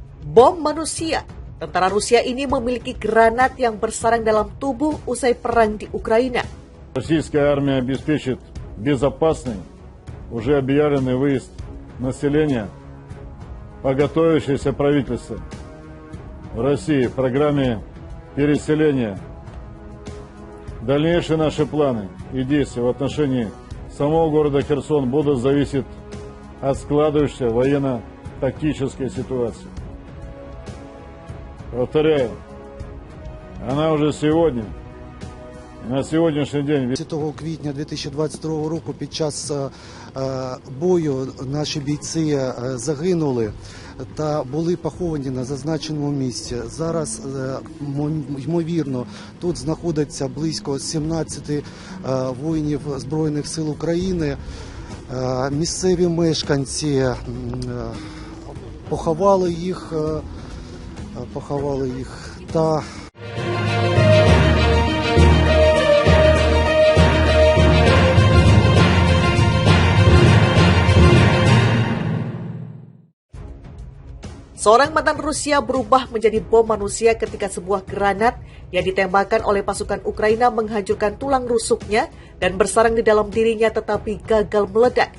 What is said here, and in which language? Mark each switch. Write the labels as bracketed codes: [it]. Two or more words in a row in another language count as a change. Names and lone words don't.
[id] Bom manusia. Tentara Rusia ini memiliki granat yang bersarang dalam tubuh usai perang di Ukraina. [ru] Российская армия обеспечит безопасный, уже объявленный выезд населения по готовящейся правительству в России в программе переселения. Дальнейшие наши планы и действия в отношении самого города Херсон будут зависеть от складывающейся военно-тактической ситуации. Повторяю, она уже сегодня, [uk] на сьогоднішній день. 10 квітня 2022 року під час бою наші бійці загинули та були поховані на зазначеному місці. Зараз, ймовірно, тут знаходиться близько 17 воїнів Збройних сил України. Місцеві мешканці поховали їх та [id] Seorang mantan Rusia berubah menjadi bom manusia ketika sebuah granat yang ditembakkan oleh pasukan Ukraina menghancurkan tulang rusuknya dan bersarang di dalam dirinya tetapi gagal meledak.